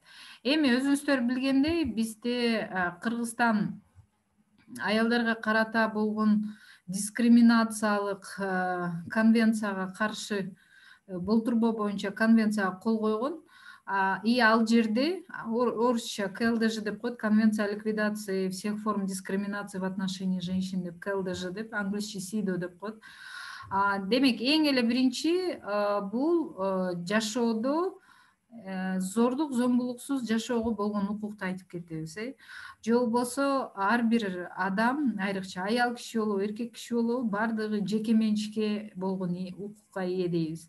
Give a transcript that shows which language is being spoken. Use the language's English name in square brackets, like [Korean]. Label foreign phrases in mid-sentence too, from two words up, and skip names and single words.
[Kyrgyz] Эми өзүңүздөр билгендей, бизде Кыргызстан аялдарга карата болгон дискриминациялык конвенцияга каршы болтурбоо боюнча конвенцияга кол койгон. И ал жерде орусча КЛДЖ деп коет, [Russian] Конвенция о ликвидации всех форм дискриминации в отношении женщин [Kyrgyz] деп, КЛДЖ деп, англисче СИДО деп коет. Демек эң эле биринчи бул жашоодо зордук зомбулуксуз жашоого болгон укукту айтып кетебиз. Же болбосо ар бир адам, айрыкча аял киши болобу, эркек киши болобу, баардыгы жеке менчикке болгон укукка ээ дейбиз.